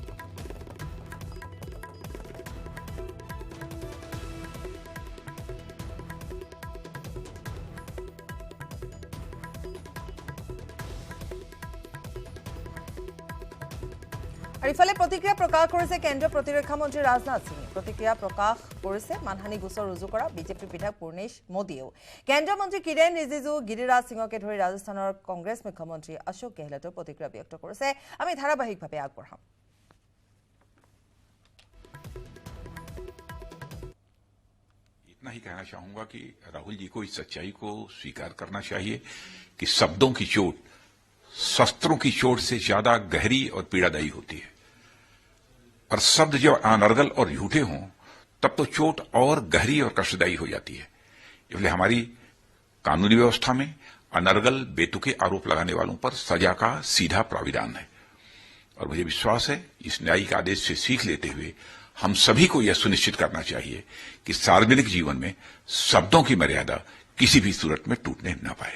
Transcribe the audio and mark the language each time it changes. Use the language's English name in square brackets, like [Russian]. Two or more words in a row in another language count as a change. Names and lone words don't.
[Assamese] আর ইফালে প্ৰতিক্ৰিয়া প্ৰকাশ কৰিছে কেন্দ্ৰীয় প্ৰতিৰক্ষা মন্ত্ৰী ৰাজনাথ সিঙে প্ৰতিক্ৰিয়া প্ৰকাশ কৰিছে মানহানি গোচৰ ৰুজু কৰা বিজেপি বিধায়ক পূৰ্ণেশ মোদীয়েও কেন্দ্ৰীয় মন্ত্ৰী কিৰেণ ৰিজিজু গিৰিৰাজ সিঙকে ধৰি ৰাজস্থানৰ কংগ্ৰেছ মুখ্যমন্ত্ৰী অশোক গেহলটৰ প্ৰতিক্ৰিয়া ব্যক্ত কৰিছে আমি ধাৰাবাহিকভাৱে আগবঢ়াম [Hindi] इतना ही कहना चाहूंगा कि राहुल जी को इस सच्चाई को स्वीकार करना चाहिए कि शब्दों की चोट शस्त्रों की चोट से ज्यादा गहरी और पीड़ादायी होती है और शब्द जब अनर्गल और झूठे हों तब तो चोट और गहरी और कष्टदायी हो जाती है इसलिए हमारी कानूनी व्यवस्था में अनर्गल बेतुके आरोप लगाने वालों पर सजा का सीधा प्राविधान है और मुझे विश्वास है इस न्यायिक आदेश से सीख लेते हुए हम सभी को यह सुनिश्चित करना चाहिए कि सार्वजनिक जीवन में शब्दों की मर्यादा किसी भी सूरत में टूटने न पाए